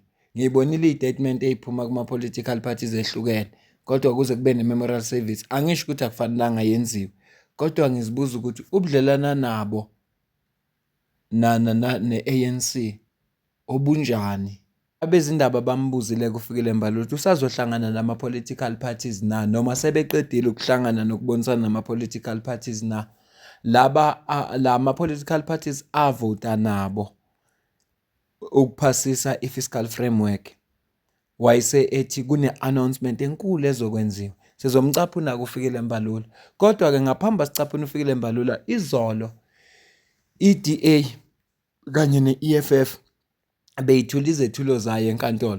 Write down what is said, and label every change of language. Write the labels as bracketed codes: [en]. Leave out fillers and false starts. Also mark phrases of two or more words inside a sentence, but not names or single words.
[zu] Ngiyibonile iy'tatimenti ey'phuma kuma- [en] political parties [zu] ehlukene, kodwa kuze kube ne- [en] memorial service. [zu] Angisho ukuthi akufanelanga yenziwe, kodwa ngizibuza ukuthi ubudlelwana nabo ne-ANC obunjani? Abezindaba bambuzile kufikile Mbalula ukuthi usazohlangana nama- [en] political parties [zu] na, noma sebeqedile ukuhlangana nokubonisana nama- [en] political parties [zu] na. Lama- [en] political parties [zu] avota nabo ukuphasisa i- [en] fiscal framework. [zu] Wayese ethi kune-announcement enkulu ezokwenziwa. Sizomcaphuna kufikile Mbalula. Kodwa-ke ngaphambi sicaphuna uFikile Mbalula, izolo i-DA kanye ne-EFF beyithula izethulo zayo enkantolo.